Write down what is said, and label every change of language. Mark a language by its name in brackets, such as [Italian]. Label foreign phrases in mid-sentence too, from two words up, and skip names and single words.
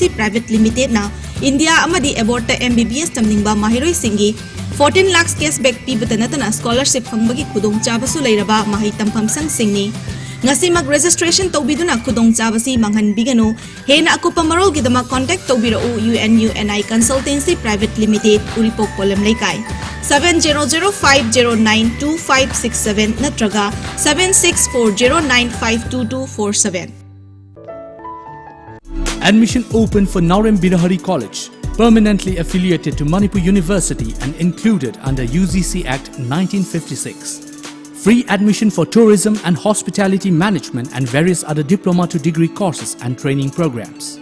[Manipuri] Private Limited na India amadi abroad MBBS tamningba mahiroi singi 14 lakhs cashback pibatanatana scholarship fangbagi khudong chabasu leiraba mahi tampham sang singni ngasi mag registration tobiduna khudong chabasi manghan bigano hena akupa marol gidama contact tobiro UNI Consultancy Private Limited Uripok Polam Laikai 7005092567 natraga 7640952247 [English] Admission open for Naurem Birahari College, permanently affiliated to Manipur University and included under UGC Act 1956. Free admission for tourism and hospitality management and various other diploma to degree courses and training programs.